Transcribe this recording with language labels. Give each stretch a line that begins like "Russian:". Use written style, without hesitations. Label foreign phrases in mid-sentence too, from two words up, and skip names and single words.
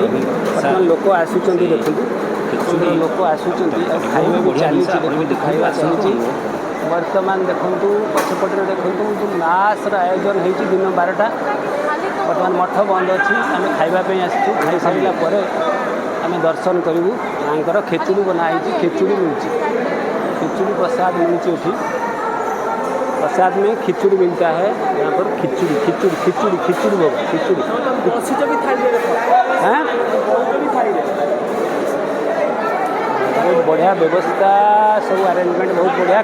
Odia: ବର୍ତ୍ତମାନ ଲୋକ ଆସୁଛନ୍ତି, ଦେଖନ୍ତୁ ସୁନ୍ଦର ଲୋକ ଆସୁଛନ୍ତି ଆଉ ଖାଇବା ବି ଚାଲିଛି। ଦେଖନ୍ତୁ ଖାଇବା ଚାଲିଛି ବର୍ତ୍ତମାନ। ଦେଖନ୍ତୁ ପଛପଟରେ ଦେଖନ୍ତୁ ଯେଉଁ ମାସ୍ର ଆୟୋଜନ ହେଇଛି ଦିନ 12ଟା। ବର୍ତ୍ତମାନ ମଠ ବନ୍ଦ ଅଛି, ଆମେ ଖାଇବା ପାଇଁ ଆସିଛୁ। ଖାଇସାରିଲା ପରେ ଆମେ ଦର୍ଶନ କରିବୁ। ମାଙ୍କର ଖେଚୁଡ଼ି ବନା ହେଇଛି, ଖେଚୁଡ଼ି ମିଳୁଛି,
Hindi: खिचड़ी प्रसाद मिलती थी। प्रसाद में खिचड़ी मिलता है यहाँ पर। खिचड़ी खिचड़ी खिचड़ी खिचड़ी बाबा खिचड़ी हाँ बहुत बढ़िया व्यवस्था सब अरेंजमेंट बहुत बढ़िया।